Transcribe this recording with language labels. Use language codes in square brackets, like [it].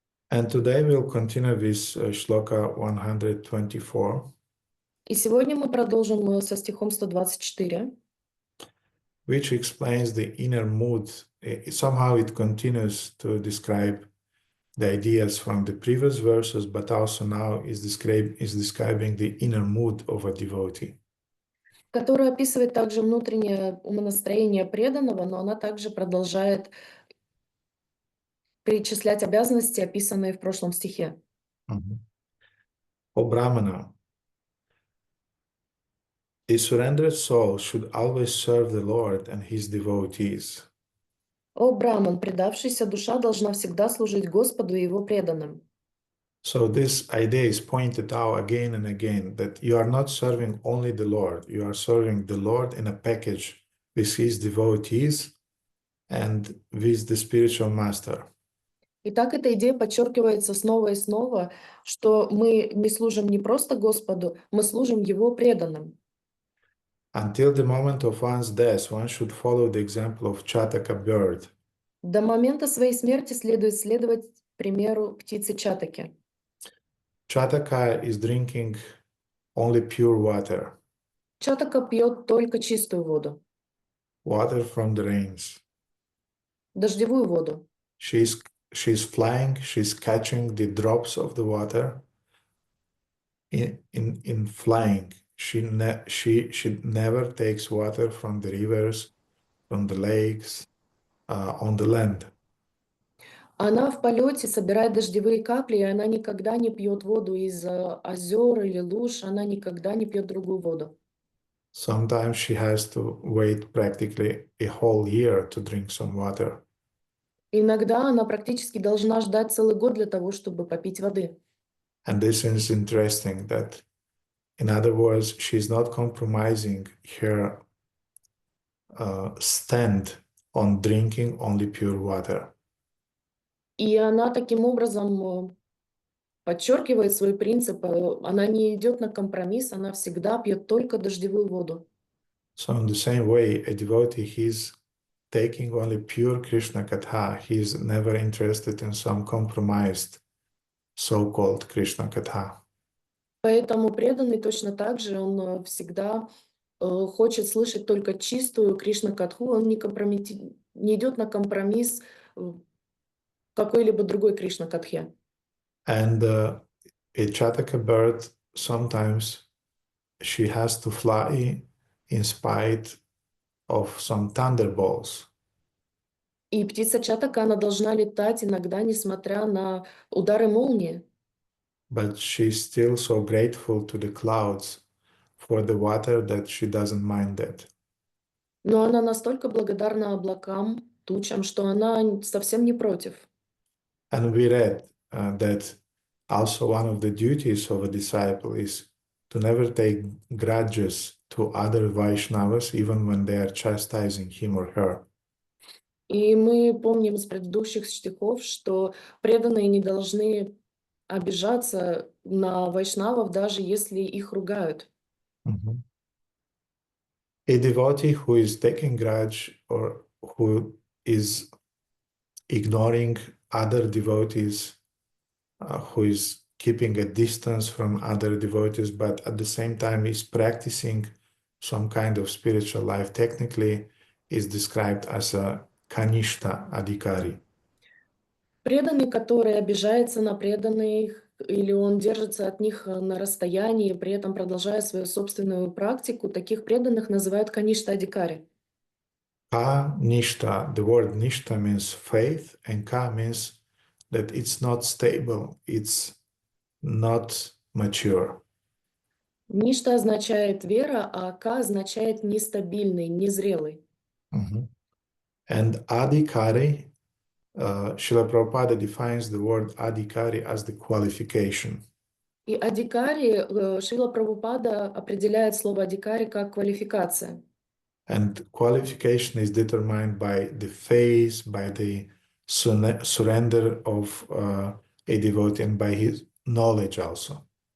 [en] And today we'll continue with Shloka 124. [ru] И сегодня мы продолжим со стихом 124. [en] Which explains the inner mood. Somehow it continues to describe the ideas from the previous verses, but also now is describing the inner mood of a devotee. [ru] Которая описывает также внутреннее умонастроение преданного, но она также продолжает перечислять обязанности, описанные в прошлом стихе. [en] O Brahmana, the surrendered soul should always serve the Lord and his devotees. [ru] О Браман, предавшаяся душа должна всегда служить Господу и Его преданным. [en] So this idea is pointed out again and again, that you are not serving only the Lord, you are serving the Lord in a package with his devotees and with the spiritual master. [ru] Итак, эта идея подчеркивается снова и снова, что мы не служим не просто Господу, мы служим Его преданным. [en] Until the moment of one's death, one should follow the example of Chataka bird. [ru] До момента своей смерти следует следовать примеру птицы Чатаки. [en] Chataka is drinking only pure water, [ru] Чатака пьет только чистую воду, [en] water from the rains. [ru] дождевую воду. [en] She's flying, she's catching the drops of the water. In flying, she never takes water from the rivers, from the lakes, on the land. [ru] Она в полете собирает дождевые капли, и она никогда не пьет воду из озер или луж, она никогда не пьет другую воду. [en] Sometimes she has to wait practically a whole year to drink some water. [ru] Иногда она практически должна ждать целый год для того, чтобы попить воды. [en] And this is interesting that, in other words, she's not compromising her stand on drinking only pure water. [ru] И она таким образом подчеркивает свой принцип, она не идет на компромисс, она всегда пьет только дождевую воду. [en] So in the same way, a devotee, he's taking only pure Krishna Katha. He's never interested in some compromised so-called Krishna Katha. [ru] Поэтому преданный точно так же, он всегда хочет слышать только чистую Кришна-катху, он не идет на компромисс в какой-либо другой Кришна-катхе. [en] And a Chataka bird, sometimes she has to fly in spite of some thunderbolts. [ru] И птица Чатака, она должна летать иногда, несмотря на удары молнии. [en] But she's still so grateful to the clouds for the water that she doesn't mind that. [ru] Но она настолько благодарна облакам, тучам, что она совсем не против. [en] And we read that also one of the duties of a disciple is to never take grudges to other Vaishnavas, even when they are chastising him or her. [ru] И мы помним из предыдущих стихов, что преданные не должны обижаться на вайшнавов, даже если их ругают. Mhm. [en] A devotee who is taking grudge or who is ignoring other devotees, who is keeping a distance from other devotees, but at the same time is practicing some kind of spiritual life, technically is described as a kanishta adhikari. [ru] Преданный, который обижается на преданных, или он держится от них на расстоянии, при этом продолжая свою собственную практику, таких преданных называют каништа-адикари. [en] Ka nishta, the word nishta means faith, and ka means that it's not stable, it's not mature. [ru] Ништа означает вера, а ка означает нестабильный, незрелый. Mhm. [en] And adhikari, Srila Prabhupada defines the word adhikari as the qualification. [ru] И адикари, Шрила Прабхупада определяет слово адикари как квалификация. [en] And qualification is determined by the faith, by the surrender of a devotee, and by his knowledge also.